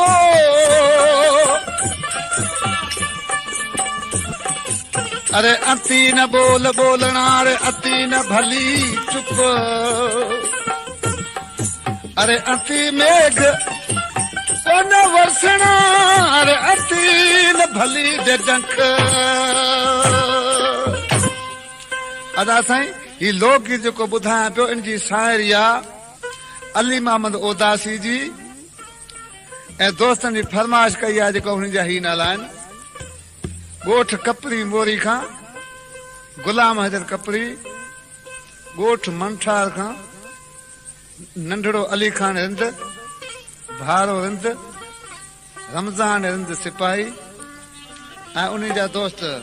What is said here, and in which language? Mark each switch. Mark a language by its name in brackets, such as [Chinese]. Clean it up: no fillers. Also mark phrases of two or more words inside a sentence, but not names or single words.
[Hindi] अरे अति न बोल बोलना अरे अति न भली चुप अरे अति मेघ न वरसना अरे अति न भली जंख [Sindhi] अदा साईं ही लोकगीत जेको ॿुधायां पियो इन जी शाइरी आहे अली मोहम्मद ओदासी जी ऐं दोस्तनि जी फरमाइश कई आहे जेको हुन जा ही नाला आहिनि ॻोठ कपरी मोरी खां गुलाम हैदर कपरी ॻोठ मंठार खां नंढड़ो अली खान रिंद भारो रिंद रमज़ान रिंद सिपाही ऐं उन जा दोस्त